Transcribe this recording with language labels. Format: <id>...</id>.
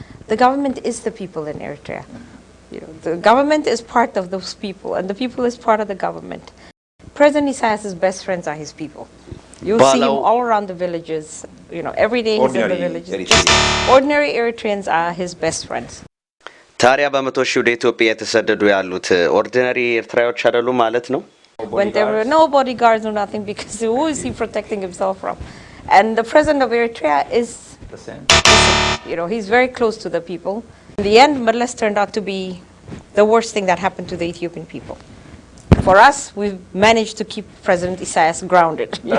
<en>The government is the people in Eritrea. The government is part of those people, and the people is part of the government. President Isaias's best friends are his people. You'll see him all around the villages. Every day he's in the villages. Ordinary Eritreans are his best friends.</en> <am>ታዲያ በመቶ ሺህ ወደ ኢትዮጵያ የተሰደዱ ያሉት ኦርዲናሪ ኤርትራዎች አይደሉ ማለት ነው?</am> <en>When there were no bodyguards or nothing, because who is he protecting himself from? And the president of Eritrea is the same. He's very close to the people. In the end, Meles turned out to be the worst thing that happened to the Ethiopian people. For us, we've managed to keep President Isaias grounded.</en>